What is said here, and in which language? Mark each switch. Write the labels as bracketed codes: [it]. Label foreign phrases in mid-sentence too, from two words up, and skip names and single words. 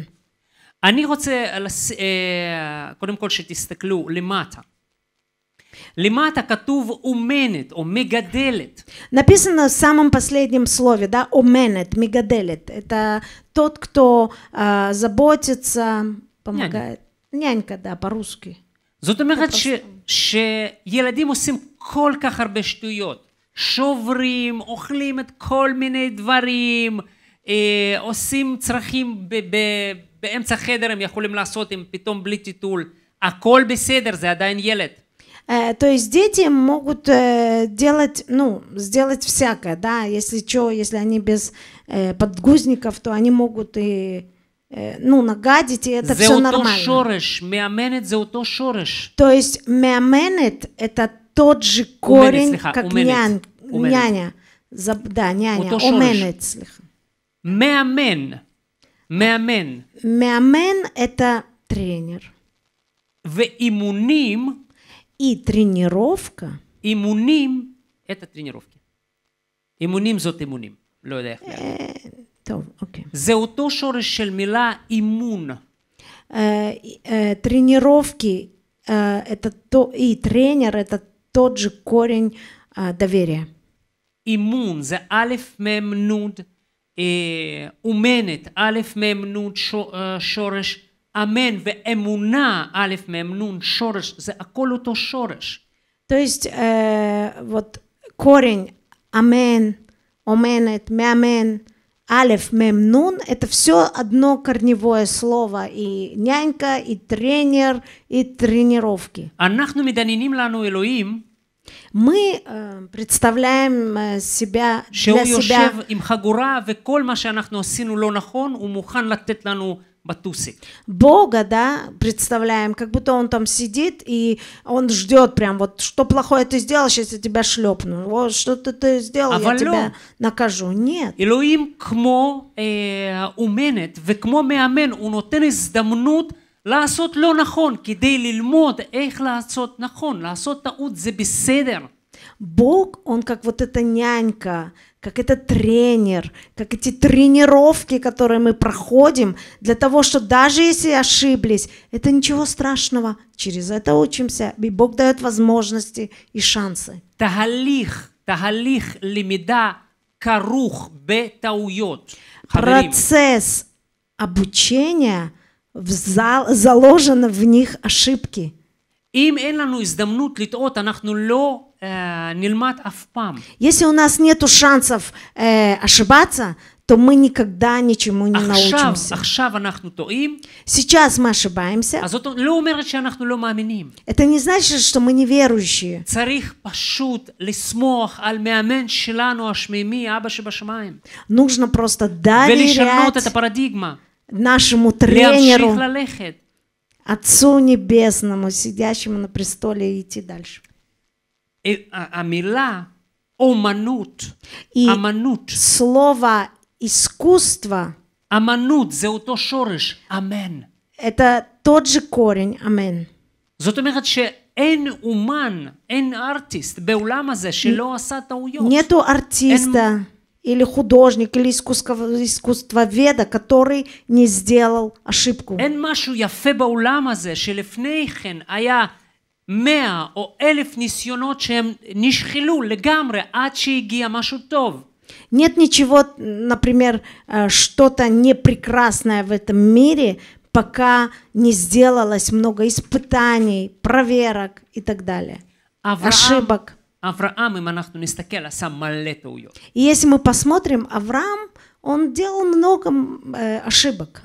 [he] אני רוצה, קודם כל שתסתכלו למטה. למטה כתוב אומנת או מגדלת. [ru] Написано в самом последнем слове, да, [he] אומנת, מגדלת. [ru] Это тот, кто заботится, помогает. Нянька, да, по-русски. [he] זאת אומרת שילדים עושים כל כך הרבה שטויות. שוברים, אוכלים את כל מיני דברים, עושים צרכים באמצע חדר, הם יכולים לעשות עם פתאום בלי טיטול. הכל בסדר, זה עדיין ילד. [ru] То есть дети могут делать, ну, сделать всякое, да, если что, если они без подгузников, то они могут и, ну, нагадить, и это все нормально. [he] זה אותו שורש, מאמנת זה אותו שורש. [ru] То есть меаменет это тот же корень, как няня. Да, няня, оменет, слыха. [he] מאמן, מאמן. [ru] Меамен это тренер. [he] ואימונים, [ru] И тренировка. אימונים, это тренировки. [he] אימונים זאת אימונים, לא יודע איך להגיד. טוב, אוקיי. זה אותו שורש של מילה אימון. [ru] Тренировки это то, и тренер это тот же корень доверия. [he] אימון זה א' מ' נ' אומנת, א' מ' נ' שורש, אמן ואמונה, א' מ' נ' שורש, זה הכל אותו שורש. [ru] То есть вот корень [he] אמן, אומנת, מאמן, אלף, מם, נון [ru] – это все одно корневое слово. И нянька, и тренер, и тренировки. [he] אנחנו מדמיינים לנו אלוהים [ru] Мы представляем себя [he] שהוא [ru] для себя. [he] יושב עם חגורה וכל מה שאנחנו עשינו לא נכון הוא מוכן לתת לנו батусик. [ru] Бога, да, представляем, как будто он там сидит, и он ждет прям, вот, что плохое ты сделал, сейчас я тебя шлепну. Вот, что ты сделал, я тебя накажу. Нет. [he] אלוהים כמו אומנת וכמו מאמן, הוא נותן הזדמנות לעשות לא נכון, כדי ללמוד איך לעשות נכון, לעשות טעות זה בסדר. [ru] Бог, он как вот эта нянька, как это тренер, как эти тренировки, которые мы проходим, для того, что даже если ошиблись, это ничего страшного, через это учимся, и Бог дает возможности и шансы. [he] תהליך למידה כרוך בטעויות. [ru] Процесс обучения заложен в них ошибки. [he] אם אין לנו הזדמנות לטעות, אנחנו לא נלמד אף פעם. [ru] Если у нас нету шансов ошибаться, то мы никогда ничему не научимся. [he] עכשיו אנחנו טועים. [ru] Сейчас мы ошибаемся. [he] אז זאת לא אומרת שאנחנו לא מאמינים. [ru] Это не значит, что мы неверующие. [he] צריך פשוט לסמוך על מאמן שלנו השמימי, אבא שבשמיים. [ru] Нужно просто [he] ולשנות את [ru] доверять [he] הפרדיגמה. [ru] нашему [he] להמשיך [ru] тренеру, [he] ללכת. [ru] Отцу Небесному, сидящему на престоле, и идти дальше. [he] המילה אומנות, [ru] И [he] אמנות, [ru] слово искусство [he] אמנות זה אותו שורש, אמן. [ru] это тот же корень, амен. [he] זאת אומרת שאין אומן, אין ארטיסט בעולם הזה שלא עשה טעויות. [ru] Нету артиста или художник, или искусствоведа, который не сделал ошибку. [he] אין משהו יפה בעולם הזה שלפני כן היה 100 או 1000 ניסיונות שהם נשחלו לגמרי עד שהגיע משהו טוב. [ru] Нет ничего, например, что-то непрекрасное в этом мире, пока не сделалось много испытаний, проверок и так далее. Ошибок. [he] אברהם, אם אנחנו נסתכל, עשה מלא טעויות. [ru] И если мы посмотрим, Авраам, он делал много ошибок.